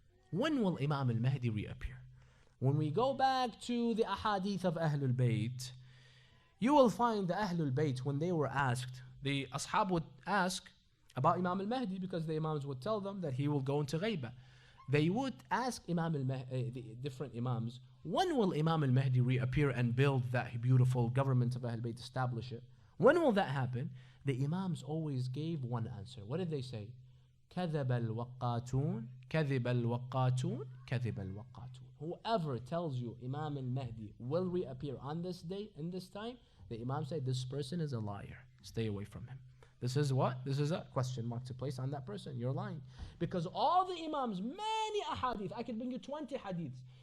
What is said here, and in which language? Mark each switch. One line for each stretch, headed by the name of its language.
English: When will Imam al-Mahdi reappear? When we go back to the ahadith of Ahlul Bayt, you will find the Ahlul Bayt, when they were asked, the ashab would ask about Imam al-Mahdi because the Imams would tell them that he will go into ghaiba. They would ask the different Imams, when will Imam al-Mahdi reappear and build that beautiful government of Ahlul Bayt, establish it? When will that happen? The Imams always gave one answer. What did they say?
Arabic: كذب الوقاتون كذب الوقاتون كذب الوقاتون.
English: Whoever tells you Imam al-Mahdi will reappear on this day, in this time, the Imam said this person is a liar. Stay away from him. This is what? This is a question mark to place on that person. You're lying. Because all the Imams, many ahadith, I can bring you 20 hadiths.